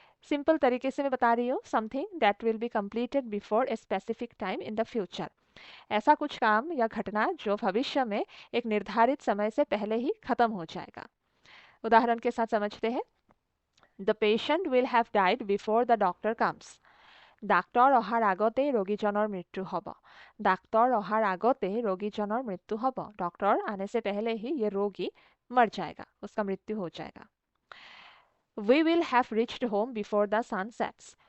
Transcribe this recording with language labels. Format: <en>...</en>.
<hi>Simple तरीके से मैं बता रही हूँ,</hi> <en>Something that will be completed before a specific time in the future.</en> <hi>ऐसा कुछ काम या घटना जो भविष्य में एक निर्धारित समय से पहले ही खत्म हो जाएगा। उदाहरण के साथ समझते हैं,</hi> <en>The patient will have died before the doctor comes.</en> <as>Doctor অহাৰ আগতেই ৰোগীজনৰ মৃত্যু হ'ব। ডাক্তৰ অহাৰ আগতেই ৰোগীজনৰ মৃত্যু হ'ব।</as> <hi>डॉक्टर आने से पहले ही ये रोगी मर जाएगा, उसका मृत्यु हो जाएगा।</hi> <en>We will have reached home before the sun sets.</en>